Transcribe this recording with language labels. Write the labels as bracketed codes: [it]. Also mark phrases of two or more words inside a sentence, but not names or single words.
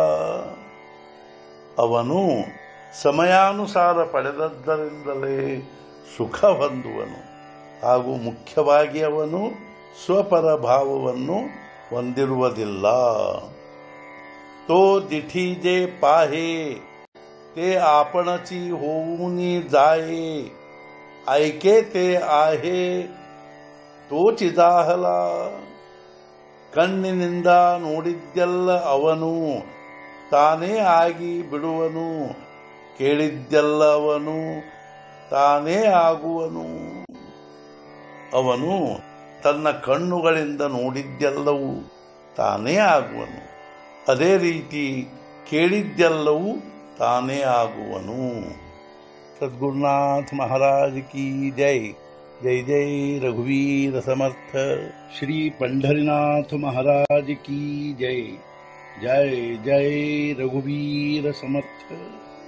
[kn] ಅವನು ಸಮಯಾನುಸಾರ ಪಡೆದದ್ದರಿಂದಲೇ ಸುಖ ಹೊಂದುವನು ಹಾಗೂ ಮುಖ್ಯವಾಗಿ ಅವನು ಸ್ವಪರ ಭಾವವನ್ನು ಹೊಂದಿರುವುದಿಲ್ಲ. [mr] तो दिठी जे पाहे ते आपणची होऊनी जाये ऐके ते आहे तोचि दाहल. [kn] ಕಣ್ಣಿನಿಂದ ನೋಡಿದ್ದೆಲ್ಲ ಅವನು ತಾನೇ ಆಗಿ ಬಿಡುವನು. ಕೇಳಿದ್ದೆಲ್ಲ ಅವನು ತಾನೇ ಆಗುವನು. ಅವನು ತನ್ನ ಕಣ್ಣುಗಳಿಂದ ನೋಡಿದ್ದೆಲ್ಲವೂ ತಾನೇ ಆಗುವನು. ಅದೇ ರೀತಿ ಕೇಳಿದ್ದೆಲ್ಲವೂ ತಾನೇ ಆಗುವನು. [hi] सद्गुरुनाथ महाराज की जय. [mr] जय जय रघुवीर समर्थ. [hi] श्री पंढरीनाथ महाराज की जय. [mr] जय जय रघुवीर समर्थ.